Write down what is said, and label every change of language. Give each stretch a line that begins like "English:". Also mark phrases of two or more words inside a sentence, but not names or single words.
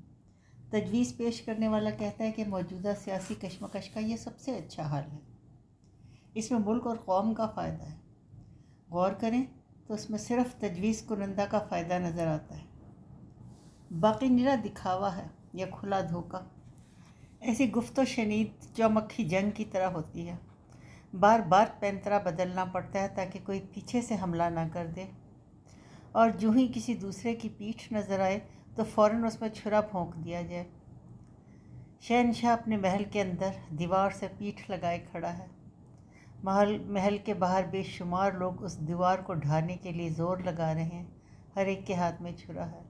Urdu: تجویز پیش کرنے والا کہتا ہے کہ موجودہ سیاسی کشمکش کا یہ سب سے اچھا حل ہے، اس میں ملک اور قوم کا فائدہ ہے۔ غور کریں تو اس میں صرف تجویز کنندہ کا فائدہ نظر آتا ہے، باقی نرا دکھاوا ہے یا کھلا دھوکہ۔ ایسی گفت و شنید چومکھی جنگ کی طرح ہوتی ہے، بار بار پینترا بدلنا پڑتا ہے تاکہ کوئی پیچھے سے حملہ نہ کر دے، اور جو ہی کسی دوسرے کی پیٹھ نظر آئے تو فوراً اس میں چھرا پھونک دیا جائے۔ شہنشاہ اپنے محل کے اندر دیوار سے پیٹھ لگائے کھڑا ہے، محل کے باہر بے شمار لوگ اس دیوار کو ڈھانے کے لیے زور لگا رہے ہیں، ہر ایک کے ہاتھ میں چھرا ہے۔